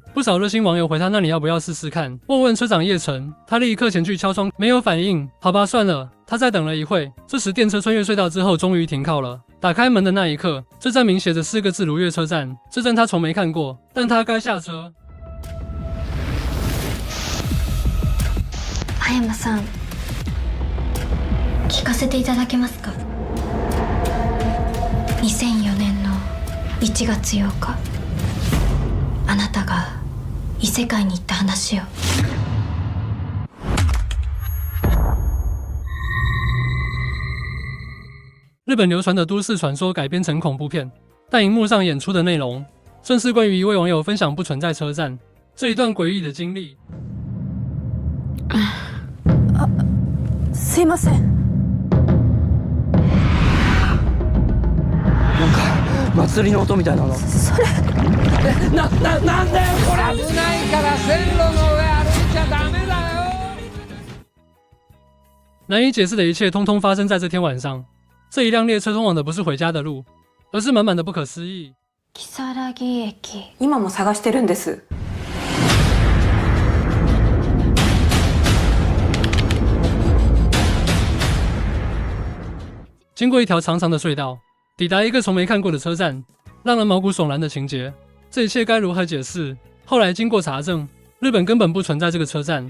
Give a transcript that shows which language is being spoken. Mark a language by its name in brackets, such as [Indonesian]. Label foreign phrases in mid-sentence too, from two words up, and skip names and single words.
[Chinese] 不少热心网友回她，那你要不要试试看？问问车长叶晨，他立刻前去敲窗，没有反应。好吧，算了。他再等了一会，这时电车穿越隧道之后，终于停靠了。打开门的那一刻，这站名写着4个字：如月车站。这站他从没看过，但他该下车。 [Japanese] 葉山さん、聞かせていただけますか。2004年の1月8日、あなたが異世界に行った話を。 [Chinese] 日本流传的都市传说改编成恐怖片，但荧幕上演出的内容正是关于一位网友分享不存在车站这一段诡异的经历。 [Japanese] すいません。なんか祭りの音みたいなの。それ。なんだよこれ。危ないから線路の上歩いちゃダメだよ。 [Chinese] 难以解释的一切，通通发生在这天晚上。这一辆列车通往的不是回家的路，而是满满的不可思议。 [Japanese] 如月駅。今も探してるんです。 [Chinese] 经过一条长长的隧道，抵达一个从没看过的车站，让人毛骨悚然的情节。这一切该如何解释？后来经过查证，日本根本不存在这个车站。